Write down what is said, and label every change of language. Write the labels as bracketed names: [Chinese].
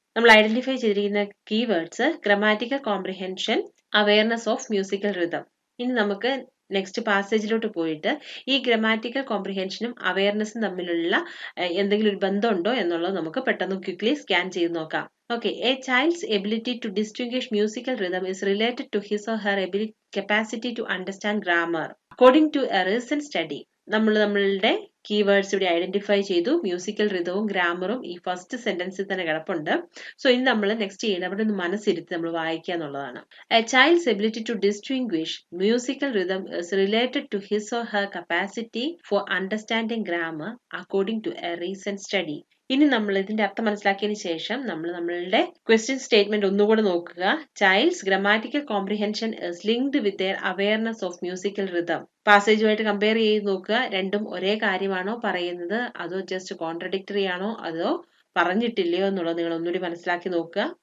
[Malayalam] നമ്മൾ ഐഡന്റിഫൈ ചെയ്തിരിക്കുന്ന keywords grammatical comprehension, awareness of musical rhythm. ഇനി നമുക്ക് നെക്സ്റ്റ് പാസേജിലോട്ട് പോയിട്ട് ഈ ഗ്രാമാറ്റിക്കൽ കോംപ്രിഹെൻഷനും അവയർനെസ്സും തമ്മിലുള്ള എന്തെങ്കിലും ഒരു ബന്ധമുണ്ടോ എന്നുള്ളത് നമുക്ക് പെട്ടെന്ന് ക്വിക്ലി സ്കാൻ ചെയ്ത് നോക്കാം. [English] Okay, a child's ability to distinguish musical rhythm is related to his or her capacity to understand grammar. According to a recent study, [Malayalam] നമ്മളുടെ കീവേഡ്സ് ഇവിടെ ഐഡന്റിഫൈ ചെയ്തു. മ്യൂസിക്കൽ റിതവും ഗ്രാമറും ഈ ഫസ്റ്റ് സെന്റൻസിൽ തന്നെ കിടപ്പുണ്ട്. സോ ഇനി നമ്മൾ നെക്സ്റ്റ് ചെയ്യേണ്ടത് അവിടെ ഒന്ന് മനസ്സിരുത്തി നമ്മൾ വായിക്കുക എന്നുള്ളതാണ്. [English] A child's ability to distinguish musical rhythm is related to his or her capacity for understanding grammar, according to a recent study. [Malayalam] ഇനി നമ്മൾ ഇതിന്റെ അർത്ഥം മനസ്സിലാക്കിയതിന് ശേഷം നമ്മളുടെ ക്വസ്റ്റ്യൻ സ്റ്റേറ്റ്മെന്റ് ഒന്നുകൂടെ നോക്കുക. [English] Child's grammatical comprehension is linked with their awareness of musical rhythm. [Malayalam] പാസേജുമായിട്ട് compare ചെയ്ത് നോക്കുക. രണ്ടും ഒരേ കാര്യമാണോ പറയുന്നത്, അതോ ജസ്റ്റ് കോൺട്രഡിക്ടറി ആണോ, അതോ പറഞ്ഞിട്ടില്ലയോ എന്നുള്ളത് നിങ്ങൾ ഒന്നുകൂടി മനസ്സിലാക്കി നോക്കുക.